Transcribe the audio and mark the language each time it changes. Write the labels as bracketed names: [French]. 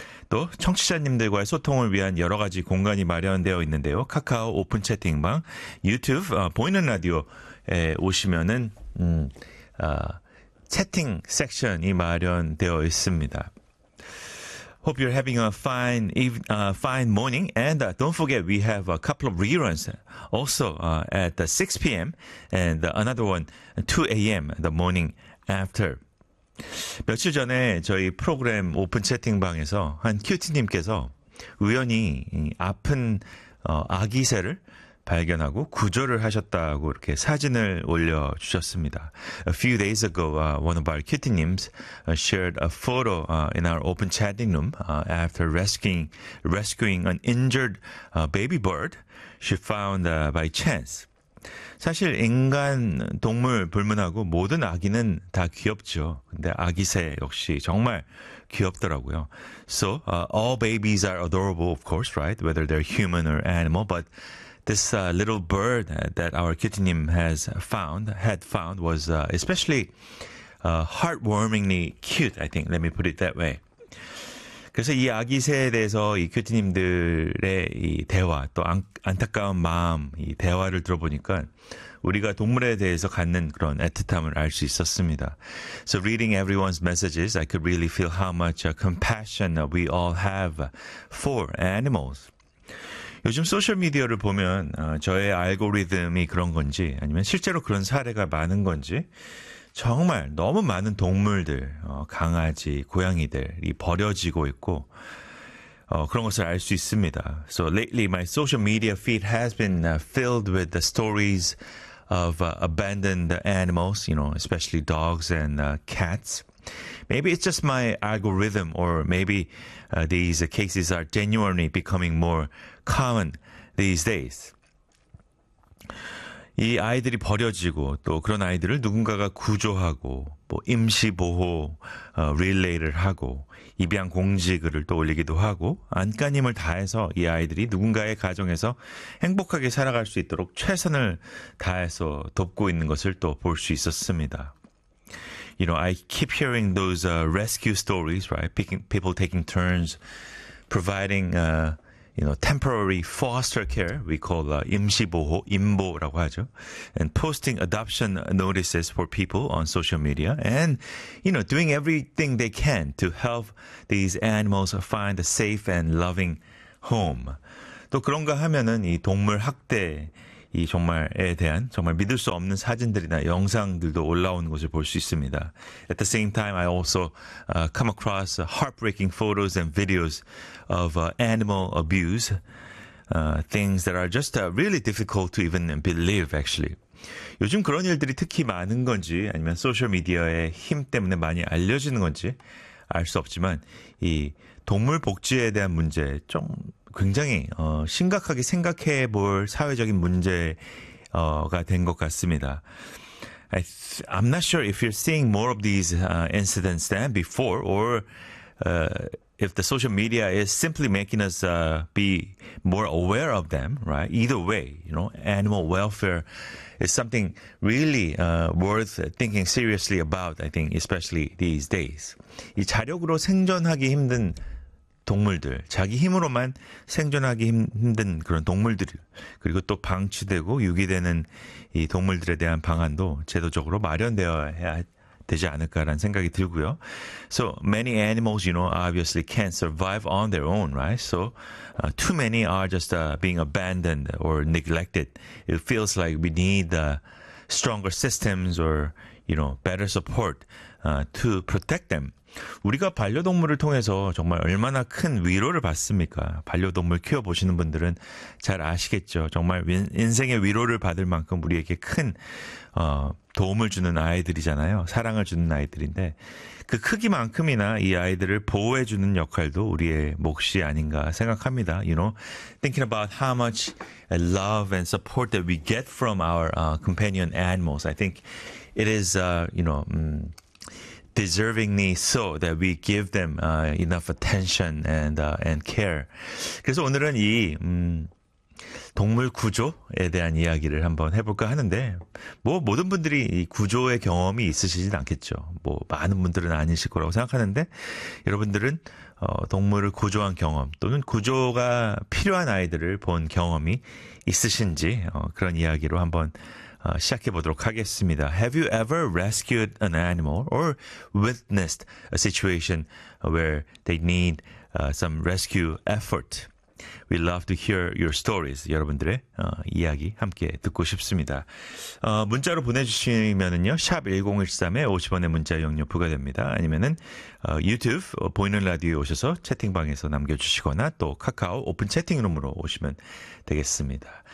[Korean] 또 청취자님들과의 소통을 위한 여러 가지 공간이 마련되어 있는데요. 카카오 오픈 채팅방, 유튜브 보이는 라디오에 오시면은 채팅 섹션이 마련되어 있습니다. [English] Hope you're having a fine morning. And don't forget, we have a couple of reruns also at 6 p.m. and another one 2 a.m. the morning after. [Korean] 며칠 전에 저희 프로그램 오픈 채팅방에서 한 큐티님께서 우연히 아픈 아기새를 발견하고 구조를 하셨다고 이렇게 사진을 올려주셨습니다. [English] A few days ago, one of our cutie-nims shared a photo in our open chatting room after rescuing an injured baby bird she found by chance. [Korean] 사실 인간 동물 불문하고 모든 아기는 다 귀엽죠. 근데 아기새 역시 정말 귀엽더라고요. [English] So all babies are adorable, of course, right? Whether they're human or animal. But this little bird that our kittenim had found was especially heartwarmingly cute, I think. Let me put it that way. [Korean] 그래서 이 아기새에 대해서 이 큐티님들의 이 대화, 또 안타까운 마음, 이 대화를 들어보니까 우리가 동물에 대해서 갖는 그런 애틋함을 알 수 있었습니다. [English] So reading everyone's messages, I could really feel how much compassion we all have for animals. [Korean] 요즘 소셜미디어를 보면 저의 알고리즘이 그런 건지 아니면 실제로 그런 사례가 많은 건지 정말 너무 많은 동물들, 강아지, 고양이들이 버려지고 있고 그런 것을 알 수 있습니다. [English] So lately my social media feed has been filled with the stories of abandoned animals, you know, especially dogs and cats. Maybe it's just my algorithm, or maybe these cases are genuinely becoming more common these days. [Korean] 이 아이들이 버려지고 또 그런 아이들을 누군가가 구조하고 뭐 임시보호 릴레이를 하고 입양 공지글을 또 올리기도 하고 안간힘을 다해서 이 아이들이 누군가의 가정에서 행복하게 살아갈 수 있도록 최선을 다해서 돕고 있는 것을 또 볼 수 있었습니다. [English] You know, I keep hearing those rescue stories, right? People taking turns, providing temporary foster care, we call [Korean] 임시보호, 임보라고 하죠. [English] And posting adoption notices for people on social media. And, you know, doing everything they can to help these animals find a safe and loving home. [Korean] 또 그런가 하면은 이 동물 학대, 이 정말에 대한 정말 믿을 수 없는 사진들이나 영상들도 올라오는 것을 볼 수 있습니다. [English] At the same time, I also come across heartbreaking photos and videos of animal abuse, things that are just really difficult to even believe, actually. [Korean] 요즘 그런 일들이 특히 많은 건지 아니면 소셜미디어의 힘 때문에 많이 알려지는 건지 알 수 없지만 이 동물 복지에 대한 문제 좀 굉장히 심각하게 생각해 볼 사회적인 문제가 된 것 같습니다. [English] I'm not sure if you're seeing more of these incidents than before or if the social media is simply making us be more aware of them, right? Either way, you know, animal welfare is something really worth thinking seriously about, I think, especially these days. [Korean] 이 자력으로 생존하기 힘든 동물들, 자기 힘으로만 생존하기 힘든 그런 동물들, 그리고 또 방치되고 유기되는 이 동물들에 대한 방안도 제도적으로 마련되어야 되지 않을까라는 생각이 들고요. [English] So many animals, you know, obviously can't survive on their own, right? So too many are just being abandoned or neglected. It feels like we need stronger systems or, you know, better support to protect them. [Korean] 우리가 반려동물을 통해서 정말 얼마나 큰 위로를 받습니까? 반려동물 키워보시는 분들은 잘 아시겠죠. 정말 인생의 위로를 받을 만큼 우리에게 큰 도움을 주는 아이들이잖아요. 사랑을 주는 아이들인데 그 크기만큼이나 이 아이들을 보호해주는 역할도 우리의 몫이 아닌가 생각합니다. [English] You know, thinking about how much love and support that we get from our companion animals, I think it is, you know, deservingly so that we give them enough attention and care. [Korean] 그래서 오늘은 이 동물 구조에 대한 이야기를 한번 해볼까 하는데 뭐 모든 분들이 이 구조의 경험이 있으시진 않겠죠. 뭐 많은 분들은 아니실 거라고 생각하는데 여러분들은 동물을 구조한 경험 또는 구조가 필요한 아이들을 본 경험이 있으신지 그런 이야기로 한번 시작해 보도록 하겠습니다. [English] Have you ever rescued an animal or witnessed a situation where they need some rescue effort? We'd love to hear your stories. [Korean] 여러분들의 이야기 함께 듣고 싶습니다. 문자로 보내주시면은요, 샵 1013에 50원의 문자 이용료 부과됩니다. 아니면은 유튜브 보이는 라디오에 오셔서 채팅방에서 남겨주시거나 또 카카오 오픈 채팅룸으로 오시면 되겠습니다.